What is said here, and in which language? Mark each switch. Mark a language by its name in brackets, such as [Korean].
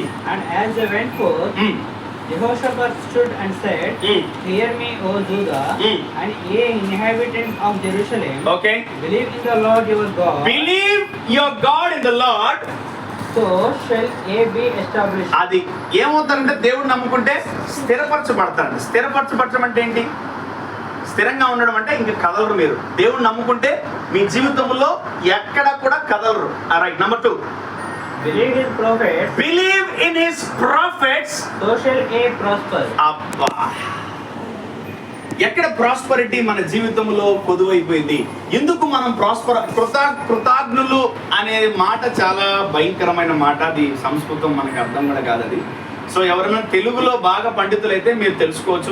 [English] And as they went forth, Jehoshaphat stood and said, Hear me, O Judah, and ye inhabitants of Jerusalem. Okay. Believe in the Lord your God. Believe your God in the Lord. So shall ye be established. [Telugu] అది ఏమవుతారంటే దేవుడు నమ్ముకుంటే స్థిరపరచబడతారు. స్థిరపరచబడటం అంటే ఏంటి? స్థిరంగా ఉండడం అంటే ఇంక కదలరు. మీరు దేవుడు నమ్ముకుంటే మీ జీవితంలో ఎక్కడ కూడా కదలరు. [English] Right. Number 2, Believe his prophets. Believe in his prophets. So shall ye prosper. [Telugu] అబ్బా, ఎక్కడ ప్రాస్పరిటీ మన జీవితంలో పొదువైపోయింది? ఎందుకు మనం కృతజ్ఞులు అనే మాట చాలా భయంకరమైన మాట. అది సంస్కృతం, మనకు అర్థం కూడా కాదు అది. సో ఎవరైనా తెలుగులో బాగా పండితులైతే మీరు తెలుసుకోవచ్చు.